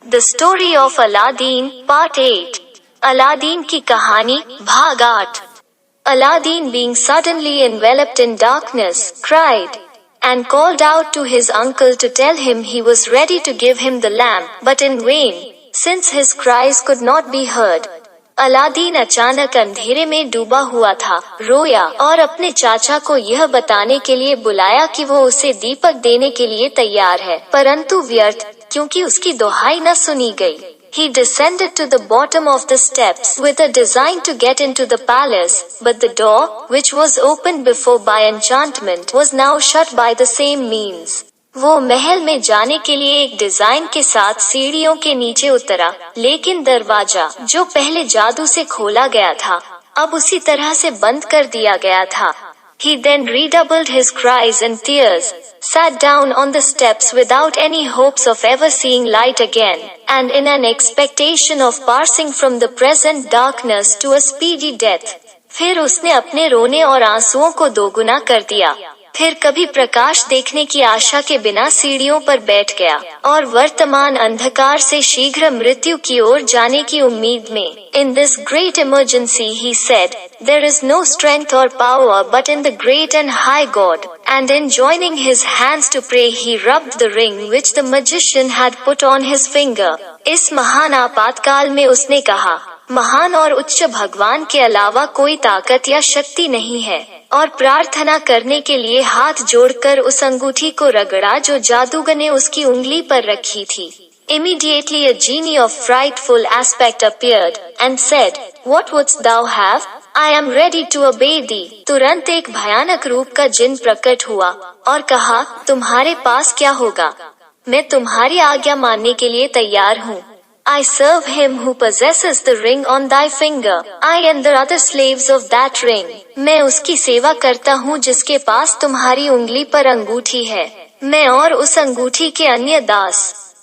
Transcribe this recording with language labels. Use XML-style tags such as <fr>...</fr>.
<en>The story of Aladdin part 8।</en> <hi>Aladdin की कहानी भाग 8।</hi> <en>Aladdin, being suddenly enveloped in darkness, cried and called out to his uncle to tell him he was ready to give him the lamp, but in vain, since his cries could not be heard.</en> <hi>Aladdin अचानक अंधेरे में डूबा हुआ था, रोया और अपने चाचा को यह बताने के लिए बुलाया कि वो उसे दीपक देने के लिए तैयार है, परंतु व्यर्थ, क्योंकि उसकी दुहाई न सुनी गई।</hi> <en>He descended to the bottom of the steps with a design to get into the palace, but the door, which was opened before by enchantment, was now shut by the same means.</en> <hi>वो महल में जाने के लिए एक design के साथ सीढ़ियों के नीचे उतरा, लेकिन दरवाजा, जो पहले जादू से खोला गया था, अब उसी तरह से बंद कर दिया गया था।</hi> <en>He then redoubled his cries and tears, sat down on the steps without any hopes of ever seeing light again, and in an expectation of passing from the present darkness to a speedy death.</en> <hi>फिर उसने अपने रोने और आंसुओं को दोगुना कर दिया। फिर कभी प्रकाश देखने की आशा के बिना सीढ़ियों पर बैठ गया और वर्तमान अंधकार से शीघ्र मृत्यु की ओर जाने की उम्मीद में।</hi> <en>In this great emergency, he said, there is no strength or power but in the great and high God. And in joining his hands to pray, he rubbed the ring which the magician had put on his finger.</en> <hi>इस महान आपातकाल में उसने कहा, महान और उच्च भगवान के अलावा कोई ताकत या शक्ति नहीं है, और प्रार्थना करने के लिए हाथ जोड़कर उस अंगूठी को रगड़ा जो जादूगर ने उसकी उंगली पर रखी थी।</hi> <en>Immediately a genie of frightful aspect appeared and said, What wouldst thou have? I am ready to obey thee.</en> <hi>तुरंत एक भयानक रूप का जिन प्रकट हुआ और कहा, तुम्हारे पास क्या होगा? मैं तुम्हारी आज्ञा मानने के लिए तैयार हूँ।</hi> <en>I serve him who possesses the ring on thy finger. I and the other slaves of that ring.</en> <hi>मैं उसकी सेवा करता हूँ जिसके पास तुम्हारी उंगली पर अंगूठी है। मैं और उस अंगूठी के अन्य दास।</hi>